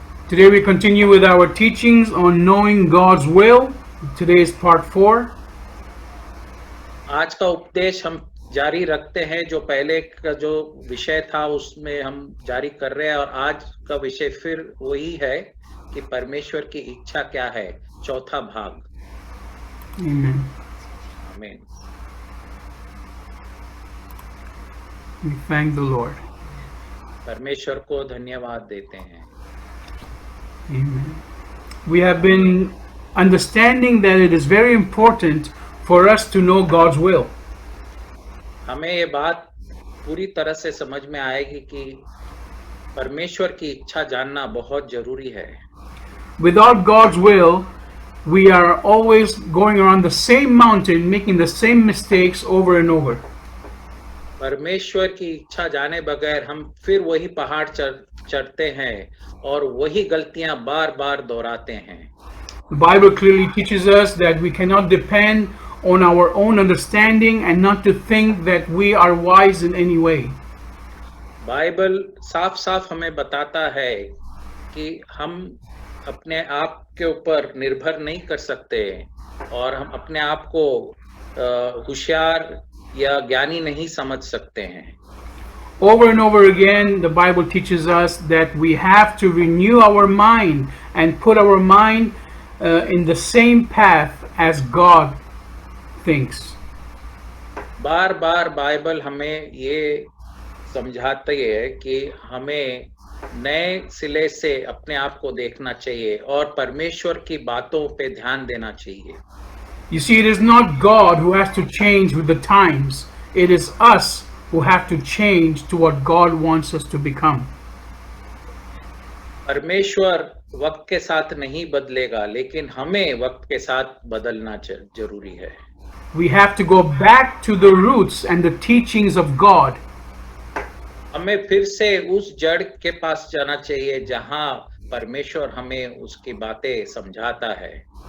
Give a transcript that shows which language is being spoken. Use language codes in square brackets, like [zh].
[en] Today we continue with our teachings on knowing God's will. Today is part 4. [hi] आज का उपदेश हम जारी रखते हैं, जो पहले का जो विषय था उसमें हम जारी कर रहे हैं और आज का विषय फिर वही है कि परमेश्वर की इच्छा क्या है, चौथा भाग। [en] Amen. [hi] आमीन। [en] We thank the Lord. [hi] परमेश्वर को धन्यवाद देते हैं। [en] Amen. We have been understanding that it is very important for us to know God's will. [hi] हमें ये बात पूरी तरह से समझ में आएगी कि परमेश्वर की इच्छा जानना बहुत जरूरी है। [en] Without God's will, we are always going around the same mountain, making the same mistakes over and over. [hi] परमेश्वर की इच्छा जाने बगैर हम फिर वही पहाड़ चढ़ते हैं और वही गलतियां बार बार दोहराते हैं। [en] The Bible clearly teaches us that we cannot depend on our own understanding and not to think that we are wise in any way. [hi] Bible साफ साफ हमें बताता है कि हम अपने आप के ऊपर निर्भर नहीं कर सकते और हम अपने आप को होशियार या ज्ञानी नहीं समझ सकते हैं। [en] Over and over again, the Bible teaches us that we have to renew our mind and put our mind in the same path as God thinks. [hi] Bar bar Bible हमें ये समझाती है कि हमें नए सिले से अपने आप को देखना चाहिए और परमेश्वर की बातों पे ध्यान देना चाहिए। [en] You see, it is not God who has to change with the times. It is us who have to change to what God wants us to become. [hi] परमेश्वर वक्त के साथ नहीं बदलेगा, लेकिन हमें वक्त के साथ बदलना जरूरी है। [en] We have to go back to the roots and the teachings of God. [hi] हमें फिर से उस जड़ के पास जाना चाहिए जहां परमेश्वर हमें उसकी बातें समझाता है।